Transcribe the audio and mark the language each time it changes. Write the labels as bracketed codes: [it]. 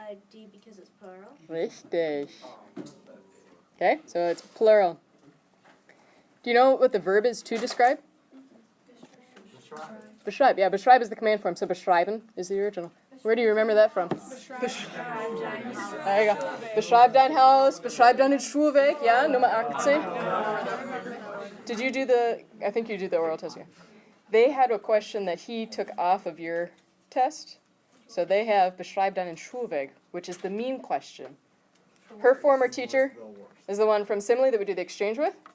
[en] D because it's plural. [de] Richtig. [en] Okay, so it's plural. Do you know what the verb is to describe? Beschreib. Yeah, beschreib is the command form, so beschreiben is the original. Where do you remember that from? There you go. [de] Beschreib dein Haus, beschreib deinen Schulweg, ja, Nummer 18. [en] Did you do I think you did the oral test, yeah. They had a question that he took off of your test. So they have [de] beschreib deinen Schulweg, [en] which is the mean question. Her former teacher is the one from Simile that we do the exchange with.